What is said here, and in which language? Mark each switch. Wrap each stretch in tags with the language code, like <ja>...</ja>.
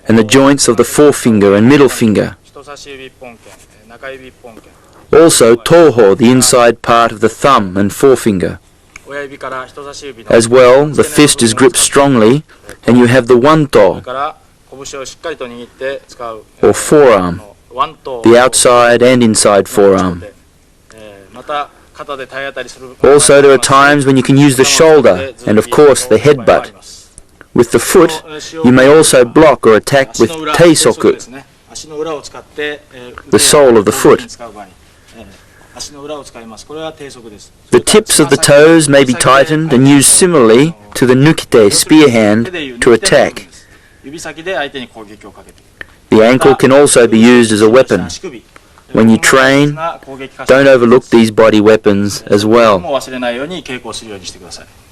<en>and the joints of the forefinger and middle finger.</en> <ja>人差し指一本剣、中指一本剣、</ja> <en>Also toho, the inside part of the thumb and forefinger.</en> <ja>親指から人差し指の</ja> <en>As well, the fist is gripped strongly, and you have the</en> <ja>それ</ja> <en>wanto,</en> <ja>から拳をしっかりと握って使う</ja> <en>or forearm,</en> <ja>ワント</ja> <en>the outside and inside forearm.</en> <ja>また肩で体当たりする</ja> <en>Also, there are times when you can use the shoulder, and of course the headbutt. With the foot, you may also block or attack with teisoku,</en> <ja>足の裏を使って</ja> <en>the sole of the foot.</en> <ja>使う場合に足の裏を使います。これは低速です。</ja> <en>The tips of the toes may be tightened and used similarly to the nukite spear hand to attack.</en> <ja>指先で相手に攻撃をかけて</ja> <en>The ankle can also be used as a weapon.</en> <ja>足首</ja> <en>When you train, don't overlook these body weapons as well.</en> <ja>もう忘れないように稽古をするようにしてください。</ja>